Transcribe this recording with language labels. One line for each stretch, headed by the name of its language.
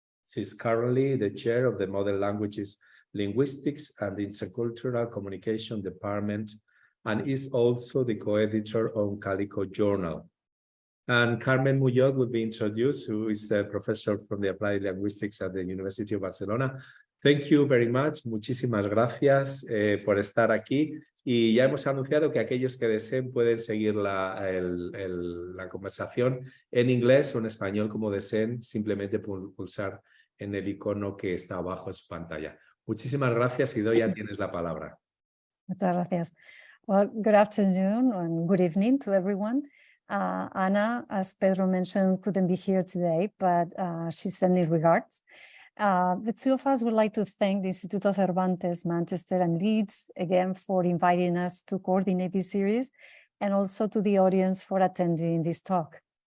English: She is currently the chair of the Modern Languages, Linguistics, and Intercultural Communication Department, and is also the co-editor of Calico Journal. And Carmen Muñoz will be introduced, who is a professor from the Applied Linguistics at the University of Barcelona. Thank you very much.
Spanish: Muchísimas gracias por estar aquí. Y ya hemos anunciado que aquellos que deseen pueden seguir la conversación en inglés o en español, como deseen, simplemente pulsar en el icono que está abajo en su pantalla. Muchísimas gracias, Idoia, tienes la palabra. Muchas gracias.
English: Well, good afternoon and good evening to everyone. Anna, as Pedro mentioned, couldn't be here today, but she sent me regards. The two of us would like to thank the Instituto Cervantes, Manchester and Leeds, again, for inviting us to coordinate this series, and also to the audience for attending this talk.